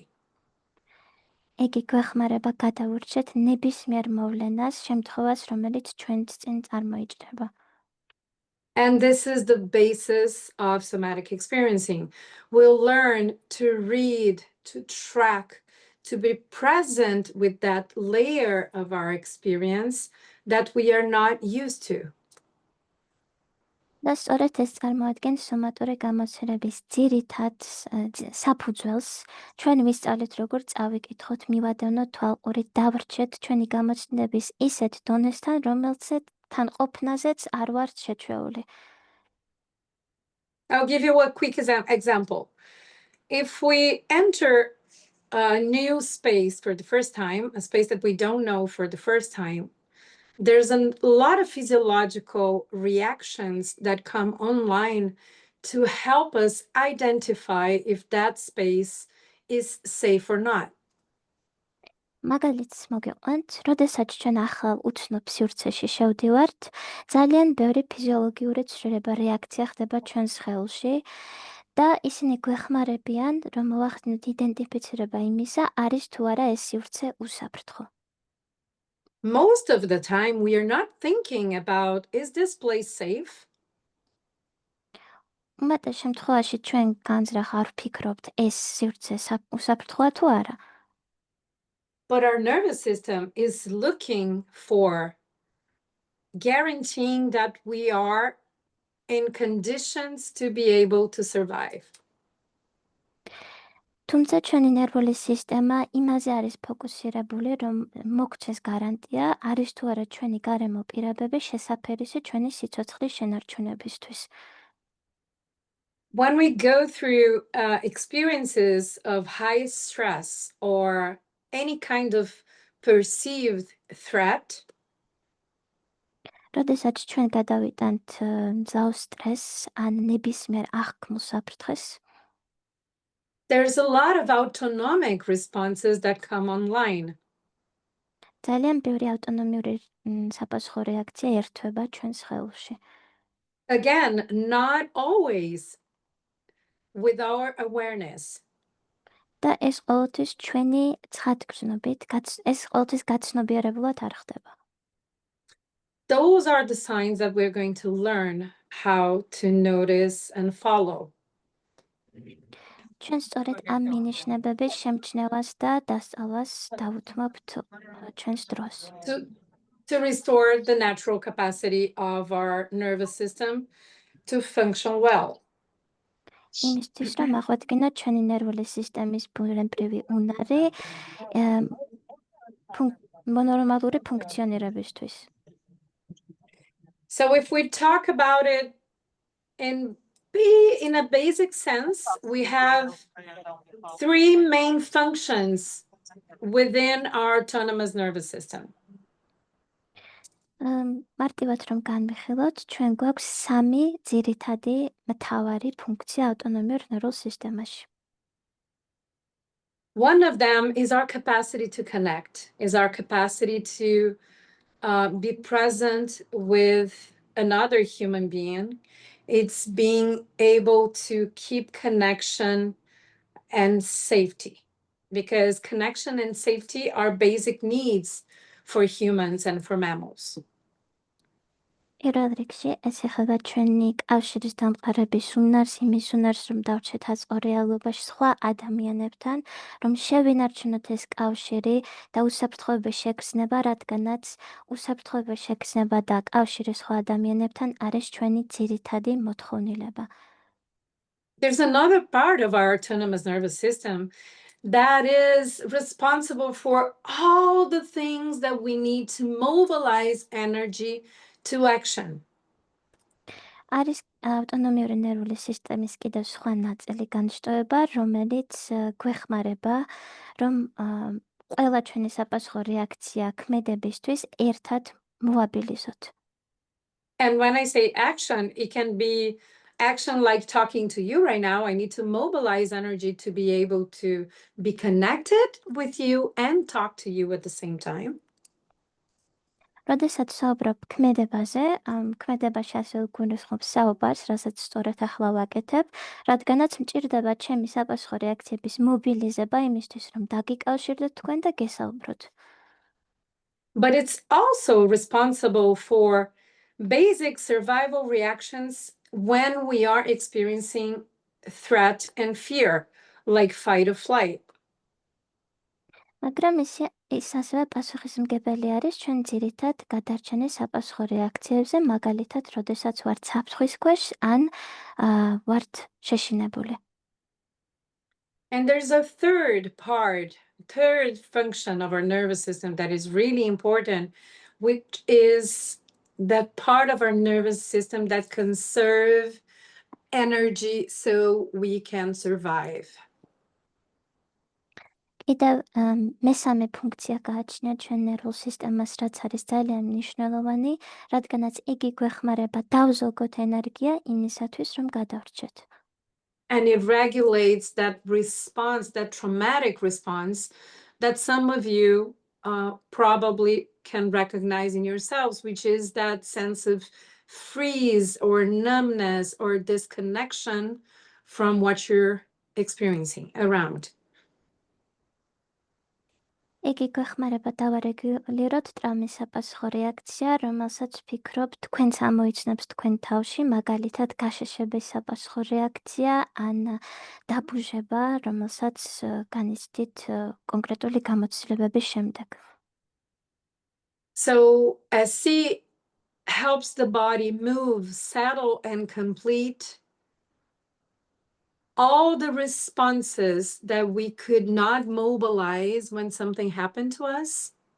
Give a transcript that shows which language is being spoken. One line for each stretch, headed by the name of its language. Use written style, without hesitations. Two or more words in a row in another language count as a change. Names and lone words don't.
Georgian: იგი გვეხმარება გადავურჩეთ ნებისმიერ მოვლენას, შემთხვევას, რომელიც ჩვენს წინ წარმოიჭრება.
English: And this is the basis of somatic experiencing. We'll learn to read, to track, to be present with that layer of our experience that we are not used to.
Georgian: და სწორედ ეს წარმოადგენს სომატური გამოცდილების ძირითად საფუძველს. ჩვენ ვისწავლით, როგორ წავიკითხოთ, მივადევნოთ თვალყურით, დავრჩეთ ჩვენი გამოცდილების ისეთ დონესთან, რომელზეც თანყოფნაზეც არ ვართ შეჩვეული.
English: I'll give you a quick example. If we enter a new space for the first time, a space that we don't know for the first time, there's a lot of physiological reactions that come online to help us identify if that space is safe or not.
Georgian: მაგალითს მოგიყვანთ, როდესაც ჩვენ ახალ უცნობ სივრცეში შევდივართ, ძალიან ბევრი ფიზიოლოგიური ცვლილება რეაქცია ხდება ჩვენს სხეულში და ისინი გვეხმარებიან, რომ მოვახდინოთ იდენტიფიცირება იმისა, არის თუ არა ეს სივრცე უსაფრთხო.
English: Most of the time we are not thinking about, is this place safe?
Georgian: უმეტეს შემთხვევაში ჩვენ განზრახ არ ვფიქრობთ, ეს სივრცე უსაფრთხოა თუ არა.
English: But our nervous system is looking for guaranteeing that we are in conditions to be able to survive.
Georgian: თუმცა ჩვენი ნერვული სისტემა იმაზე არის ფოკუსირებული, რომ მოგცეს გარანტია, არის თუ არა ჩვენი გარემო პირობები შესაფერისი ჩვენი სიცოცხლის შენარჩუნებისთვის.
English: When we go through experiences of high stress or any kind of perceived threat,
Georgian: როდესაც ჩვენ გადავიტანთ მძაუს სტრესს ან ნებისმიერ აღქმულ საფრთხეს,
English: there's a lot of autonomic responses that come online.
Georgian: ძალიან ბევრი ავტონომიური საპასუხო რეაქცია ერთვება ჩვენ სხეულში.
English: Again, not always with our awareness.
Georgian: და ეს ყოველთვის ჩვენი ცხადგრძნობით, ეს ყოველთვის გაცნობიერებულად არ ხდება.
English: Those are the signs that we're going to learn how to notice and follow.
Georgian: ჩვენ სწორედ ამ მინიშნებების შემჩნევას და დასწავლას დავუთმობთ ჩვენს დროს.
English: To restore the natural capacity of our nervous system to function well.
Georgian: იმისთვის, რომ აღვადგინოთ ჩვენი ნერვული სისტემის ბუნებრივი უნარი ნორმალური ფუნქციონირებისთვის.
English: So if we talk about it in a basic sense, we have three main functions within our autonomous nervous system.
Georgian: მარტივად რომ განვიხილოთ, ჩვენ გვაქვს სამი ძირითადი მთავარი ფუნქცია ავტონომიურ ნერვულ სისტემაში.
English: One of them is our capacity to connect, is our capacity to be present with another human being. It's being able to keep connection and safety, because connection and safety are basic needs for humans and for mammals.
Georgian: პირველ რიგში ეს ეხება ჩვენი კავშირის დამყარების უნარს, იმის უნარს, რომ დავჩეთ აზყო რეალობაში სხვა ადამიანებთან, რომ შევინარჩუნოთ ეს კავშირი და უსაფრთხოების შეგრძნება, რადგანაც უსაფრთხოების შეგრძნება და კავშირი სხვა ადამიანებთან არის ჩვენი ძირითადი მოთხოვნილება.
English: There's another part of our autonomous nervous system that is responsible for all the things that we need to mobilize energy to action.
Georgian: არის ავტონომიური ნერვული სისტემის კიდევ სხვა ნაწილი განშტოება, რომელიც გვეხმარება, რომ ყველა ჩვენი საპასუხო რეაქცია ქმედებისთვის ერთად მოვაბილისოთ.
English: And when I say action, it can be action like talking to you right now. I need to mobilize energy to be able to be connected with you and talk to you at the same time.
Georgian: როდესაც საუბრობ ქმედებაზე, ქმედებაში ასევე გულისხმობს საუბარს, რასაც სწორედ ახლა ვაკეთებ, რადგანაც მჭირდება ჩემი საპასუხო რეაქციების მობილიზება იმისთვის, რომ დაგიკავშირდეთ თქვენ და გესაუბროთ.
English: But it's also responsible for basic survival reactions when we are experiencing threat and fear, like fight or flight.
Georgian: მაგრამ ის ასევე პასუხისმგებელი არის ჩვენ ძირითად გადარჩენის საპასუხო რეაქციებზე, მაგალითად, როდესაც ვართ საფრთხის ქვეშ ან ვართ შეშინებული.
English: And there's a third function of our nervous system that is really important, which is that part of our nervous system that conserve energy so we can survive.
Georgian: კიდევ მესამე ფუნქცია გააჩნია ჩვენ ნერვულ სისტემას, რაც არის ძალიან მნიშვნელოვანი, რადგანაც იგი გვეხმარება დავზოგოთ ენერგია იმისათვის, რომ გადავრჩეთ.
English: And it regulates that response, that traumatic response that some of you probably can recognize in yourselves, which is that sense of freeze or numbness or disconnection from what you're experiencing around.
Georgian: იგი გვეხმარება დავარეგულიროთ ტრამვის საპასუხო რეაქცია, რომელსაც ვფიქრობ თქვენც ამოიცნობს თქვენ თავში, მაგალითად გაშეშების საპასუხო რეაქცია ან დაბუჟება, რომელსაც განიცდით კონკრეტული გამოცდილებების შემდეგ.
English: So SC helps the body move, settle, and complete all the responses that we could not mobilize when something happened to us.